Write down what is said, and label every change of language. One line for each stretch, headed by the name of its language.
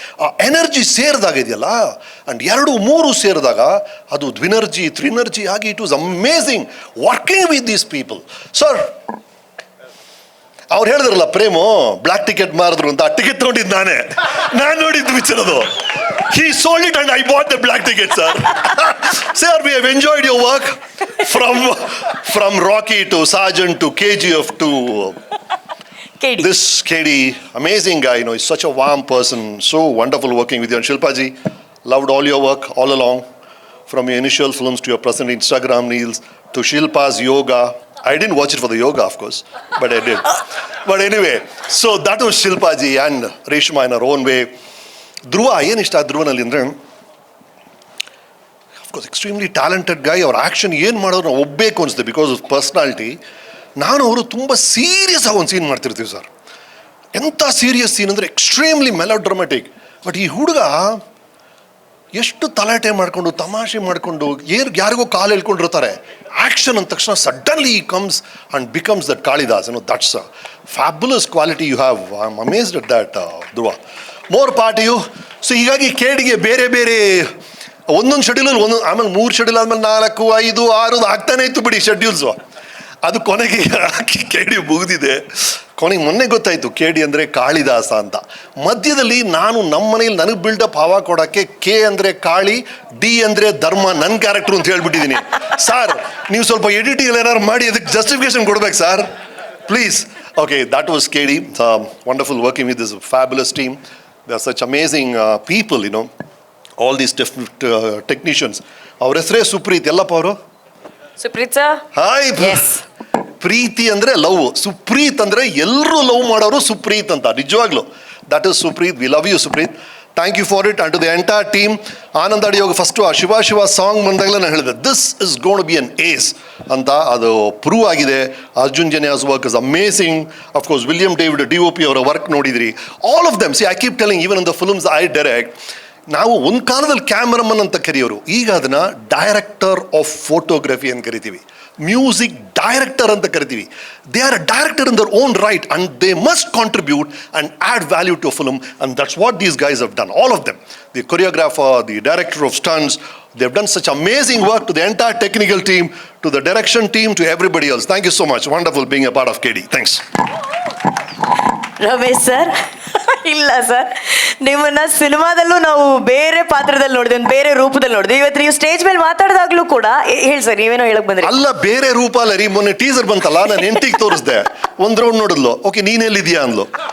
Kannada: ಆ ಎನರ್ಜಿ ಸೇರಿದಾಗ ಇದೆಯಲ್ಲ, ಅಂಡ್ 2, 3 ಸೇರಿದಾಗ ಅದು ದ್ವಿನರ್ಜಿ, ತ್ರಿನರ್ಜಿ ಆಗಿ
English: It was amazing working with these people.
Kannada: Sir ಅವ್ರು ಹೇಳಿದ್ರಲ್ಲ ಪ್ರೇಮು ಬ್ಲ್ಯಾಕ್ ಟಿಕೆಟ್ ಮಾರಿದ್ರು ಅಂತ, ಆ ಟಿಕೆಟ್ ತೊಗೊಂಡಿದ್ದು ನಾನು ನೋಡಿದ್ದು ಪಿಕ್ಚರ್ ಅದು.
English: He sold it and I bought the black ticket, sir. Sir, we have enjoyed your work from Rocky to Sergeant to KGF to KD. This KD, amazing guy, you know, he's such a warm person, so wonderful working with you. And Shilpa ji, loved all your work all along, from your initial films to your present Instagram reels to Shilpa's yoga. I didn't watch it for the yoga, of course, but I did. But anyway, so that was Shilpa ji and Reshma in her own way.
Kannada: ಧ್ರುವ ಏನಿಷ್ಟ ಧ್ರುವನಲ್ಲಿ ಅಂದರೆ,
English: Of course extremely talented guy.
Kannada: ಅವ್ರ action ಏನು ಮಾಡೋದು ನಾವು ಒಪ್ಪಬೇಕು ಅನಿಸುತ್ತೆ
English: Because of personality.
Kannada: ನಾನು ಅವರು ತುಂಬ serious ಆಗಿ ಒಂದು ಸೀನ್ ಮಾಡ್ತಿರ್ತೀವಿ ಸರ್. ಎಂಥ ಸೀರಿಯಸ್ ಸೀನ್ ಅಂದರೆ ಎಕ್ಸ್ಟ್ರೀಮ್ಲಿ ಮೆಲೋಡ್ರಾಮ್ಯಾಟಿಕ್. ಬಟ್ ಈ ಹುಡುಗ ಎಷ್ಟು ತಲಾಟೆ ಮಾಡಿಕೊಂಡು ತಮಾಷೆ ಮಾಡಿಕೊಂಡು ಯಾರಿಗೋ ಕಾಲು ಹೇಳ್ಕೊಂಡಿರ್ತಾರೆ. ಆ್ಯಕ್ಷನ್ ಅಂದ ತಕ್ಷಣ
English: Suddenly comes and becomes that Kalidas. That's a fabulous quality you have. I am amazed at that Dhruva. More part you.
Kannada: So ಹೀಗಾಗಿ KDಗೆ ಬೇರೆ ಒಂದೊಂದು ಶೆಡ್ಯೂಲಲ್ಲಿ ಒಂದೊಂದು, ಆಮೇಲೆ 3 ಶೆಡ್ಯೂಲ್ ಆದಮೇಲೆ 4, 5, 6 ಆಗ್ತಾನೆ ಇತ್ತು ಬಿಡಿ ಶೆಡ್ಯೂಲ್ಸು. ಅದು ಕೊನೆಗೆ KD ಮುಗಿದಿದೆ. ಕೊನೆಗೆ ಮೊನ್ನೆ ಗೊತ್ತಾಯಿತು KD ಅಂದರೆ ಕಾಳಿದಾಸ ಅಂತ. ಮಧ್ಯದಲ್ಲಿ ನಾನು ನಮ್ಮ ಮನೇಲಿ ನನಗೆ ಬಿಲ್ಡಪ್ ಹವಾ ಕೊಡೋಕ್ಕೆ K ಅಂದರೆ ಕಾಳಿ, D ಅಂದರೆ ಧರ್ಮ, ನನ್ನ ಕ್ಯಾರೆಕ್ಟ್ರು ಅಂತ ಹೇಳ್ಬಿಟ್ಟಿದ್ದೀನಿ. ಸರ್ ನೀವು ಸ್ವಲ್ಪ ಎಡಿಟಿಂಗ್ ಏನಾದ್ರು ಮಾಡಿ ಅದಕ್ಕೆ ಜಸ್ಟಿಫಿಕೇಶನ್ ಕೊಡ್ಬೇಕು sir, please.
English: Okay, that was KD. Wonderful working with this fabulous team. They are such amazing people, you know. All these technicians.
Kannada: ಅವ್ರ ಹೆಸರೇ ಸುಪ್ರೀತ್. ಎಲ್ಲಪ್ಪ ಅವರು ಸುಪ್ರೀತ್ ಸರ್.
English: Hi. Yes.
Kannada: ಪ್ರೀತಿ ಅಂದ್ರೆ ಲವ್, ಸುಪ್ರೀತ್ ಅಂದ್ರೆ ಎಲ್ಲರೂ ಲವ್ ಮಾಡೋರು ಸುಪ್ರೀತ್ ಅಂತ, ನಿಜವಾಗ್ಲು
English: That is Supreeth. We love you Supreeth, thank you for it. And to the entire team.
Kannada: Anand ಅಡಿಯೋಗ first ಆ ಶಿವ ಶಿವ ಸಾಂಗ್ ಬಂದಾಗಲೇ ನಾನು ಹೇಳಿದೆ
English: this is gonna be an ace
Kannada: ಅಂತ, ಅದು ಪ್ರೂವ್ ಆಗಿದೆ.
English: Arjun Janya's work is amazing.
Kannada: Of course William David DOP ಅವರ ವರ್ಕ್ ನೋಡಿದ್ರಿ.
English: all of them, see I keep telling, even in the films I direct,
Kannada: ನಾವು ಒಂದು ಕಾಲದಲ್ಲಿ ಕ್ಯಾಮರಾಮನ್ ಅಂತ ಕರೆಯೋರು, ಈಗ ಅದನ್ನ ಡೈರೆಕ್ಟರ್ ಆಫ್ ಫೋಟೋಗ್ರಫಿ ಅಂತ ಕರಿತೀವಿ, ಮ್ಯೂಸಿಕ್ ಡೈರೆಕ್ಟರ್ ಅಂತ ಕರಿತೀವಿ.
English: They are a director in their own right and they must contribute and add value to film, and that's what these guys have done, all of them. The choreographer, the director of stunts, they have done such amazing work. To the entire technical team, to the direction team, to everybody else, thank you so much. Wonderful being a part of KD. Thanks.
Kannada: Ramesh sir, ಇಲ್ಲ sir, ನಿಮ್ಮನ್ನ ಸಿನಿಮಾದಲ್ಲೂ ನಾವು ಬೇರೆ ಪಾತ್ರದಲ್ಲಿ ನೋಡಿದ್ವಿ, ಒಂದು ಬೇರೆ ರೂಪದಲ್ಲಿ ನೋಡಿದ್ವಿ. ಇವತ್ತು ನೀವು ಸ್ಟೇಜ್ ಮೇಲೆ ಮಾತಾಡಿದಾಗ್ಲೂ ಕೂಡ ಹೇಳಿ ಸರ್, ನೀವೇನೋ ಹೇಳಕ್ ಬಂದ್ರಿ. ಅಲ್ಲ, ಬೇರೆ ರೂಪ ಅಲ್ಲ ರೀ. ಮೊನ್ನೆ ಟೀಸರ್ ಬಂತಲ್ಲ, ನಾನು ಹೆಂಡತಿಗೆ ತೋರಿಸ್ದೆ, ಒಂದ್ ರೌಂಡ್ ನೋಡಿದ್ಲು, ಓಕೆ ನೀನ್ ಎಲ್ಲಿದ್ಯಾ ಅಂದ್ಲು.